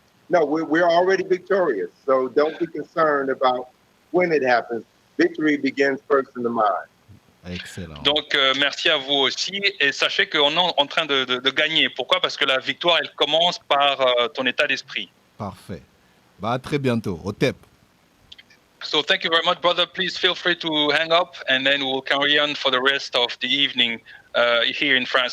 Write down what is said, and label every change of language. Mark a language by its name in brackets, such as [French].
[English] No, we're already victorious. So don't be concerned about when it happens. Victory begins first in the mind. Excellent. [French] Donc, merci à vous aussi. Et sachez qu'on est en train de gagner. Pourquoi? Parce que la victoire, elle commence par ton état d'esprit. Parfait. Bah, à très bientôt. Au TEP. [English] So thank you very much, brother. Please feel free to hang up, and then we'll carry on for the rest of the evening here in France.